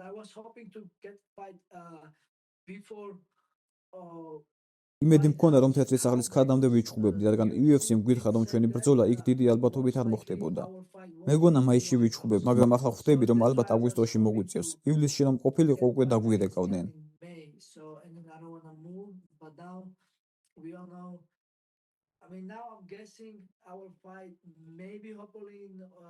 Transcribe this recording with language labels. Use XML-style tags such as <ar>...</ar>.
<en>I was hoping to get fight before.</en> <ka>იმედი მქონდა, რომ თეთრი სახლის ქადამდე ვიჩხუბებდი, რადგან UFC-მ გვითხა, რომ ჩვენი ბრძოლა იქ დიდი ალბათობით არ მოხდებოდა. მეგონა მაისში ვიჩხუბებ, მაგრამ ახლა ხვდები, რომ ალბათ აგვისტოში მოგვიწევს. ივლისში რომ ყოფილიყო, უკვე დაგვირეკავდნენ.</ka> <en>So, and then I don't want to move, but now we all know. I mean, now I'm guessing our fight maybe hopefully in</en>